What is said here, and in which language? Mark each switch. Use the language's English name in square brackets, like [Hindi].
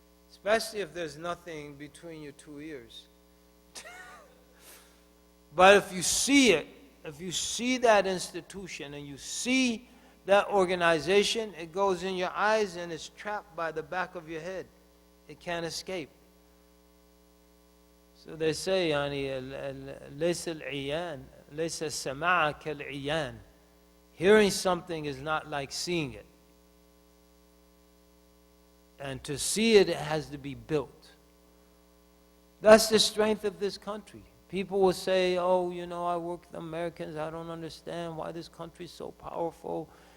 [English] Especially if there's nothing between your two ears. But if you see it, if you see that institution and you see that organization, it goes in your eyes and it's trapped by the back of your head. It can't escape. So they say, [Arabic] ليس العيان ليس السماع كالعيان. [English] Hearing something is not like seeing it. And to see it, it has to be built. That's the strength of this country. People will say, oh, you know, I work with Americans. I don't understand why this country is so powerful.